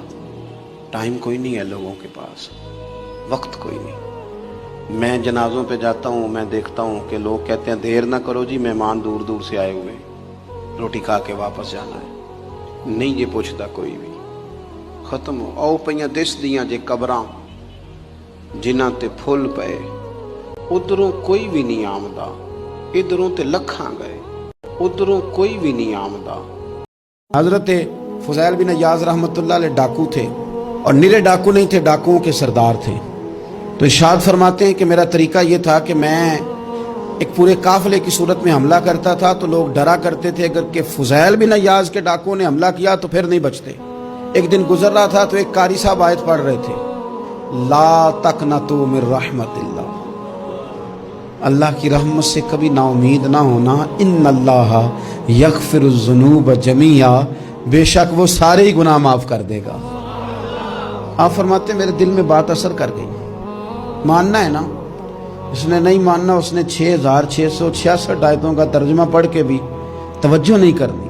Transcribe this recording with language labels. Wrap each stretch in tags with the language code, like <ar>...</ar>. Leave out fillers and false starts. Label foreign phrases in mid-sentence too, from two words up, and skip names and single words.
<ur>ٹائم کوئی نہیں ہے لوگوں کے پاس, وقت کوئی نہیں. میں جنازوں پہ جاتا ہوں, میں دیکھتا ہوں کہ لوگ کہتے ہیں دیر نہ کرو جی, مہمان دور دور سے آئے ہوئے, روٹی کھا کے واپس جانا ہے. نہیں یہ پوچھتا کوئی بھی.</ur> <pa>ختم ہو او پئیاں دس دیاں جے قبراں جنہاں تے پھل پئے, ادھروں کوئی بھی نہیں آمدا, ادھروں تے لکھاں گئے, ادھروں کوئی بھی نہیں آمدا.</pa> <ur>حضرت فضیل بن عیاض رحمت اللہ علیہ ڈاکو تھے, اور نرے ڈاکو نہیں تھے, ڈاکوؤں کے سردار تھے. تو ارشاد فرماتے ہیں کہ میرا طریقہ یہ تھا کہ میں ایک پورے قافلے کی صورت میں حملہ کرتا تھا تو لوگ ڈرا کرتے تھے اگر کہ فضیل بن عیاض کے ڈاکوؤں نے حملہ کیا تو پھر نہیں بچتے. ایک دن گزر رہا تھا تو ایک قاری صاحب آیت پڑھ رہے تھے,</ur> <ar>لا تقنطوا من رحمت اللہ,</ar> <ur>اللہ کی رحمت سے کبھی نا امید نہ ہونا.</ur> <ar>ان اللہ یغفر الذنوب جمیعا,</ar> <ur>بے شک وہ سارے ہی گناہ معاف کر دے گا. آپ فرماتے ہیں میرے دل میں بات اثر کر گئی. ماننا ہے نا, اس نے نہیں ماننا, اس نے 6666 آیتوں کا ترجمہ پڑھ کے بھی توجہ نہیں کرنی.</ur>